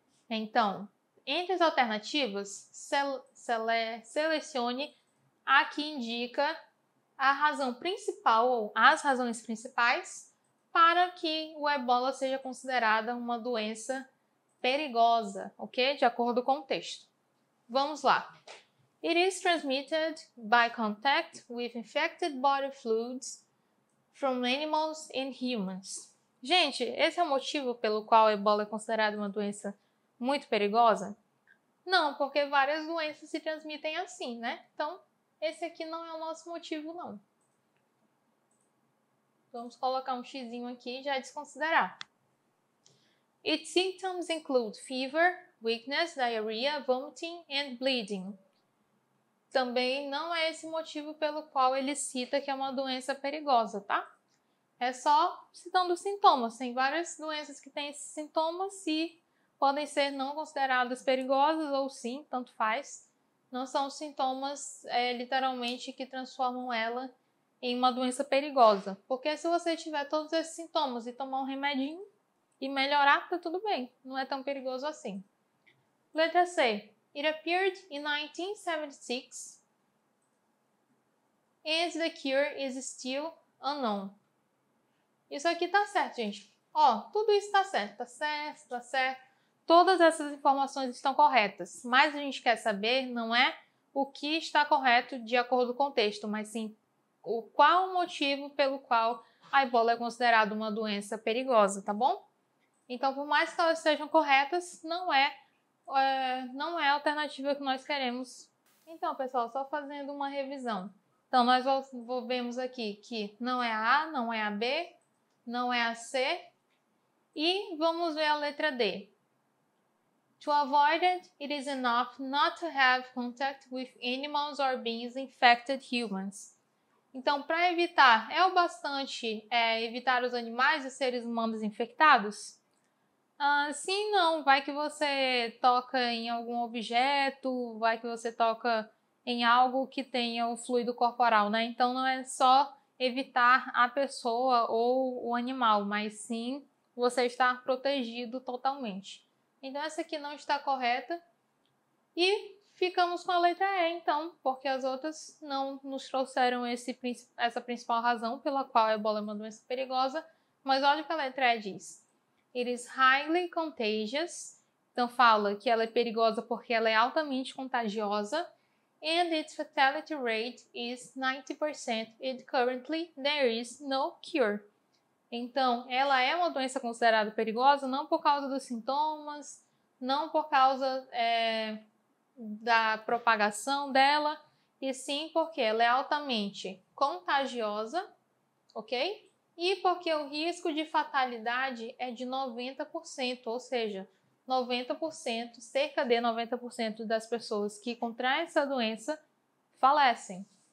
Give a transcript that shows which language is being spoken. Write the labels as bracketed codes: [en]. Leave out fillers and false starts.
[pt] Então, entre as alternativas, selecione a que indica a razão principal ou as razões principais para que o Ebola seja considerada uma doença perigosa, ok? De acordo com o texto. Vamos lá. [en] It is transmitted by contact with infected body fluids from animals and humans. [pt] Gente, esse é o motivo pelo qual a Ebola é considerada uma doença muito perigosa? Não, porque várias doenças se transmitem assim, né? Então, esse aqui não é o nosso motivo, não. Vamos colocar um xizinho aqui e já desconsiderar. [en] Its symptoms include fever, weakness, diarrhea, vomiting and bleeding. [pt] Também não é esse motivo pelo qual ele cita que é uma doença perigosa, tá? É só citando os sintomas. Tem várias doenças que têm esses sintomas e podem ser não consideradas perigosas ou sim, tanto faz. Não são os sintomas literalmente que transformam ela em uma doença perigosa. Porque se você tiver todos esses sintomas e tomar um remedinho e melhorar, tá tudo bem. Não é tão perigoso assim. Letra C. [en] It appeared in 1976 and the cure is still unknown. [pt] Isso aqui tá certo, gente. Ó, tudo isso tá certo. Tá certo. Todas essas informações estão corretas. Mas a gente quer saber, não é o que está correto de acordo com o texto, mas sim qual o motivo pelo qual a ebola é considerada uma doença perigosa, tá bom? Então, por mais que elas sejam corretas, não é a alternativa que nós queremos. Então, pessoal, só fazendo uma revisão. Então, nós vemos aqui que não é a A, não é a B, não é a C, e vamos ver a letra D. [en] To avoid it, it is enough not to have contact with animals or beings infected humans. [pt] Então, para evitar, é o bastante evitar os animais e seres humanos infectados? Sim, não. Vai que você toca em algum objeto, vai que você toca em algo que tenha o fluido corporal, né? Então, não é só evitar a pessoa ou o animal, mas sim você estar protegido totalmente. Então, essa aqui não está correta. E ficamos com a letra E, então, porque as outras não nos trouxeram essa principal razão pela qual a ebola é uma doença perigosa. Mas olha o que a letra E diz. [en] It is highly contagious. [pt] Então, fala que ela é perigosa porque ela é altamente contagiosa. [en] And its fatality rate is 90%. And currently there is no cure. [pt] Então, ela é uma doença considerada perigosa não por causa dos sintomas, não por causa da propagação dela, e sim porque ela é altamente contagiosa, ok? E porque o risco de fatalidade é de 90%, ou seja, 90%, cerca de 90% das pessoas que contraem essa doença falecem.